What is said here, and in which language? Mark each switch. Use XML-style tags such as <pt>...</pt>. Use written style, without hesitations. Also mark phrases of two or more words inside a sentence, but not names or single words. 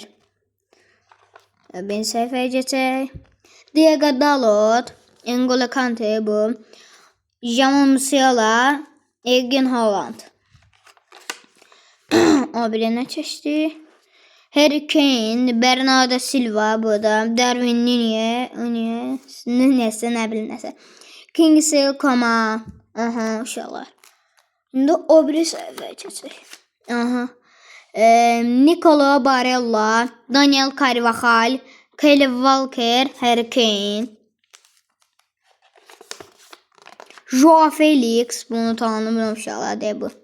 <az>Ben səhifəyə geçək. Diego Dalot. N'Golo Kante bu. Jamal Musiala. Erling Haaland. O birine keçdi. Harry Kane. Bernardo Silva bu da. Darwin Nunez. Nə bilim nəsə. Kingsley Coman. Uşaqlar. İndi o biri səhifəyə keçək. Nicolo Barella, Daniel Carvajal, Kyle Walker, Harry Kane, Joao Felix,</az> <tr>bunu tanımıyorum uşaqlar bu.</tr>